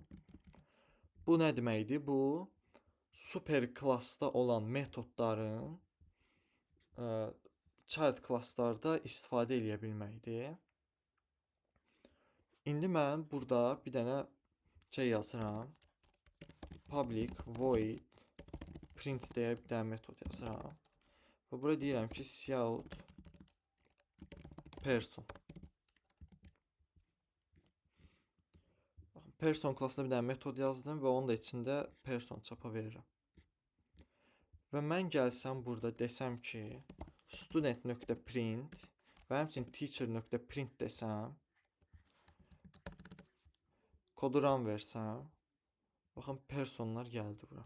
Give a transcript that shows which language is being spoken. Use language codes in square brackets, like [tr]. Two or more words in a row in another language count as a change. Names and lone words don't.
[az] Bu nə deməkdir? Bu super klassda olan metodların child klasslarda istifadə eləyə bilməkdir. İndi mən burada bir dənə şey yazıram. [en] Public void print [az] deyə bir dənə metod yazıram. Və burada deyirəm ki, [en] cout person. [az] Person klassında bir dənə metod yazdım və onun da içində person çapa verirəm. Və mən gəlsəm burada desəm ki, student.print və həmçinin teacher.print desəm, kodu run versəm, baxın, personlar gəldi bura.